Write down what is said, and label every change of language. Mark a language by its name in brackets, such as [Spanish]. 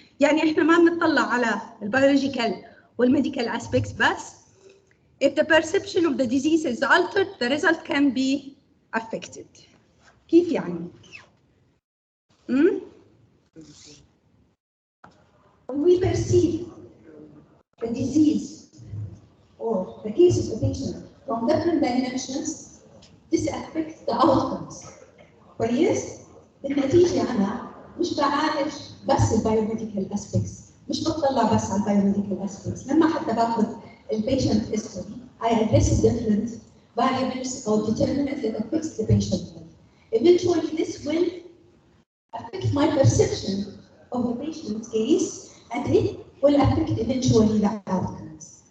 [Arabic] يعني احنا ما بنطلع على البيولوجيكال والميديكال aspects بس. [English] If the perception of the disease is altered, the result can be affected. [Arabic] كيف يعني؟ [English] When we perceive the disease or the case of the patient from different dimensions, this affects the outcomes. [Arabic] كويس؟ بالنتيجة أنا مش بعالج بس البيوميديكال aspects. مش بطلع بس على البيوميديكال aspects. لما حتى باخذ البيشنت [English] history, I address different variables or determinants that affects the patient. Eventually, this will affect my perception of the patient's case, and it will affect eventually the outcomes.